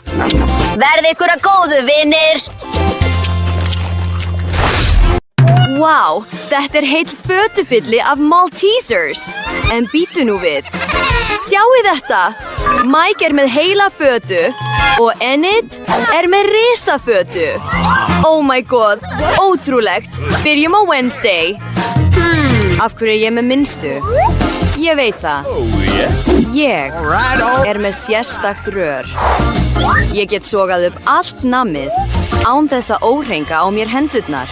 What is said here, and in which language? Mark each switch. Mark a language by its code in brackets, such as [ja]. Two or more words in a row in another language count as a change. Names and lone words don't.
[is] Verði ykkur að góðu, vinir. Vá, þetta heill fötufylli af Maltesers. En bíddu nú við. Sjáu þetta. Mike með heila fötu og Enid með risafötu. [en] Oh my god, [is] ótrúlegt. Byrjum á Wednesday. Af hverju ég með minnstu? Ég veit það. Ég með sérstakt rör. Ég get sogað upp allt nammið án þess að óhrenga á mér hendurnar.